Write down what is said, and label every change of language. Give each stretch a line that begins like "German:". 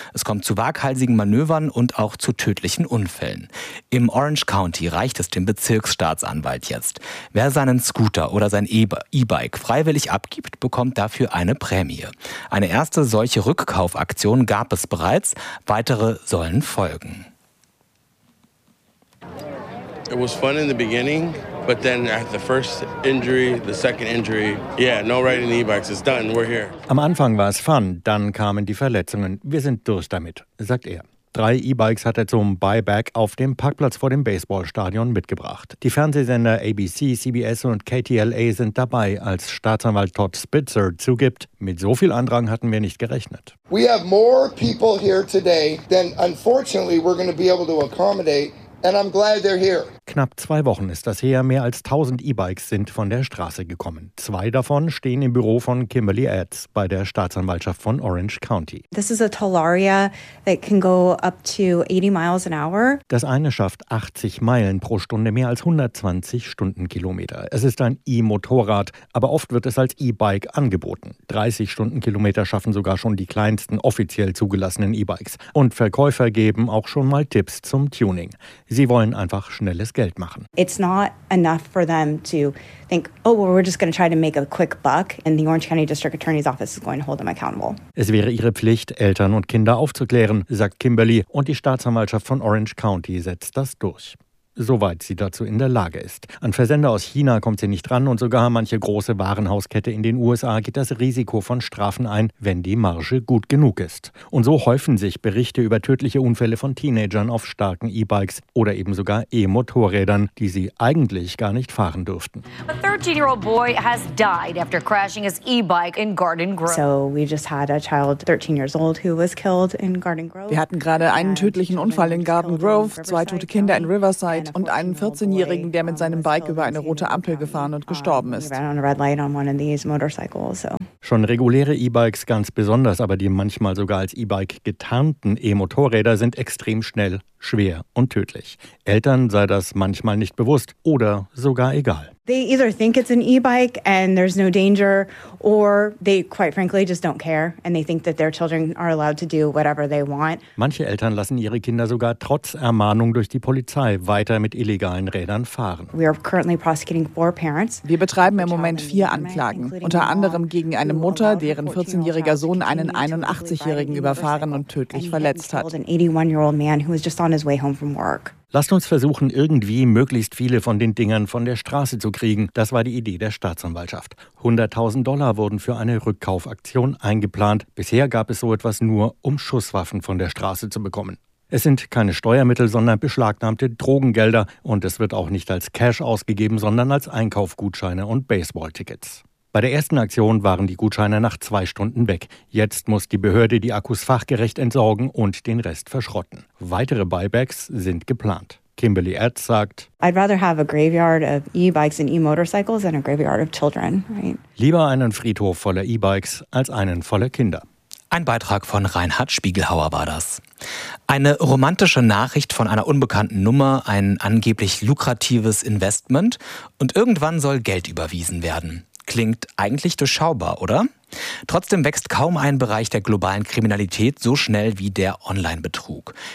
German: Es kommt zu waghalsigen Manövern und auch zu tödlichen Unfällen. Im Orange County reicht es dem Bezirksstaatsanwalt jetzt. Wer seinen Scooter oder sein E-Bike freiwillig abgibt, bekommt dafür eine Prämie. Eine erste solche Rückkaufaktion gab es bereits. Weitere sollen folgen.
English: It was fun in the beginning, but then at the first injury, the second injury, yeah, no riding e-bikes, it's done, we're here.
German: Am Anfang war es fun, dann kamen die Verletzungen. Wir sind durch damit, sagt er. 3 E-Bikes hat er zum Buyback auf dem Parkplatz vor dem Baseballstadion mitgebracht. Die Fernsehsender ABC, CBS und KTLA sind dabei, als Staatsanwalt Todd Spitzer zugibt, mit so viel Andrang hatten wir nicht gerechnet.
English: We have more people here today than unfortunately we're going to be able to accommodate. And I'm glad they're here.
German: Knapp 2 Wochen ist das her, mehr als 1000 E-Bikes sind von der Straße gekommen. 2 davon stehen im Büro von Kimberly Adds bei der Staatsanwaltschaft von Orange County.
English: This is a Tollaria that can go up to 80 miles an hour.
German: Das eine schafft 80 Meilen pro Stunde, mehr als 120 Stundenkilometer. Es ist ein E-Motorrad, aber oft wird es als E-Bike angeboten. 30 Stundenkilometer schaffen sogar schon die kleinsten offiziell zugelassenen E-Bikes. Und Verkäufer geben auch schon mal Tipps zum Tuning. Sie wollen einfach schnelles Geld machen.
English: It's not enough for them to think, oh, well, we're just going to try to make a quick buck and the Orange County District Attorney's Office is going to hold them accountable.
German: Es wäre ihre Pflicht, Eltern und Kinder aufzuklären, sagt Kimberly, und die Staatsanwaltschaft von Orange County setzt das durch. Soweit sie dazu in der Lage ist. An Versender aus China kommt sie nicht ran und sogar manche große Warenhauskette in den USA geht das Risiko von Strafen ein, wenn die Marge gut genug ist. Und so häufen sich Berichte über tödliche Unfälle von Teenagern auf starken E-Bikes oder eben sogar E-Motorrädern, die sie eigentlich gar nicht fahren dürften.
English: A 13-year-old boy has died after crashing his e-bike in Garden Grove. So we just had a child 13 years old who was killed in Garden Grove.
German: Wir hatten gerade einen tödlichen Unfall in Garden Grove, 2 tote Kinder in Riverside und einen 14-Jährigen, der mit seinem Bike über eine rote Ampel gefahren und gestorben ist. Schon reguläre E-Bikes ganz besonders, aber die manchmal sogar als E-Bike getarnten E-Motorräder sind extrem schnell, schwer und tödlich. Eltern sei das manchmal nicht bewusst oder sogar egal.
English: They either think it's an e-bike and there's no danger, or they quite frankly just don't care and they think that their children are allowed to do whatever they want.
German: Manche Eltern lassen ihre Kinder sogar trotz Ermahnung durch die Polizei weiter mit illegalen Rädern fahren.
English: We are currently prosecuting 4 parents.
German: Wir betreiben im Moment 4 Anklagen, unter anderem gegen eine Mutter, deren 14-jähriger Sohn einen 81-Jährigen überfahren und tödlich verletzt hat.
English: An 81-year-old man who was just on his way home from work.
German: Lasst uns versuchen, irgendwie möglichst viele von den Dingern von der Straße zu kriegen. Das war die Idee der Staatsanwaltschaft. $100,000 wurden für eine Rückkaufaktion eingeplant. Bisher gab es so etwas nur, um Schusswaffen von der Straße zu bekommen. Es sind keine Steuermittel, sondern beschlagnahmte Drogengelder. Und es wird auch nicht als Cash ausgegeben, sondern als Einkaufgutscheine und Baseballtickets. Bei der ersten Aktion waren die Gutscheine nach 2 Stunden weg. Jetzt muss die Behörde die Akkus fachgerecht entsorgen und den Rest verschrotten. Weitere Buybacks sind geplant. Kimberly Adds sagt,
English: I'd rather have a graveyard of e-bikes and e-motorcycles than a graveyard of children, right?
German: Lieber einen Friedhof voller E-Bikes als einen voller Kinder. Ein Beitrag von Reinhard Spiegelhauer war das. Eine romantische Nachricht von einer unbekannten Nummer, ein angeblich lukratives Investment und irgendwann soll Geld überwiesen werden. Klingt eigentlich durchschaubar, oder? Trotzdem wächst kaum ein Bereich der globalen Kriminalität so schnell wie der Online-Betrug.